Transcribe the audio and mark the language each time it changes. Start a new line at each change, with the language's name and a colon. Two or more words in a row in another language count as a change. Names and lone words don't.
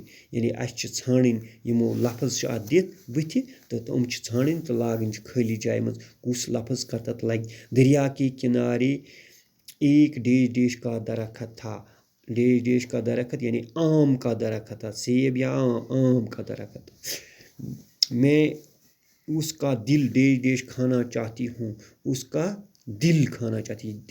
Kashmiri: یعنی اَسہِ چھِ ژھانڈٕنۍ یِمو لفظ چھِ اَتھ دِتھ بٕتھِ تہٕ تِم چھِ ژھانڈٕنۍ تہٕ لاگٕنۍ چھِ خٲلی جایہِ منٛز کُس لفظ کَتٮ۪تھ لگہِ.
Urdu: دریا کے کنارے ایک ڈیش ڈیش کا درخت تھا. ڈیش ڈیش کا درخت یعنی آم کا درخت تھا. سیب یا آم کا درخت. میں اس کا دل ڈیش ڈیش کھانا چاہتی ہوں. اس کا دل کھانا چاہتی ہے.